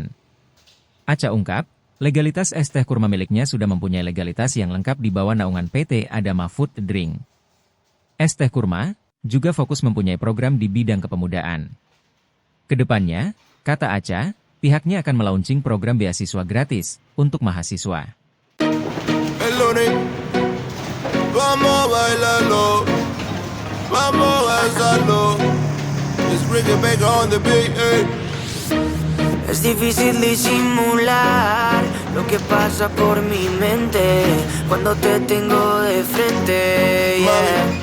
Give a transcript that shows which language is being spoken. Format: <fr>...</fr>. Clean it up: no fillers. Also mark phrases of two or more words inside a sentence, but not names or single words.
<id>Aca ungkap, legalitas es teh kurma miliknya sudah mempunyai legalitas yang lengkap di bawah naungan PT Adama Food Drink. Es teh kurma juga fokus mempunyai program di bidang kepemudaan. Kedepannya, kata Aca, pihaknya akan melaunching program beasiswa gratis untuk mahasiswa.</id> <es>Es difícil disimular lo que pasa por mi mente cuando te tengo de frente, yeah.</es>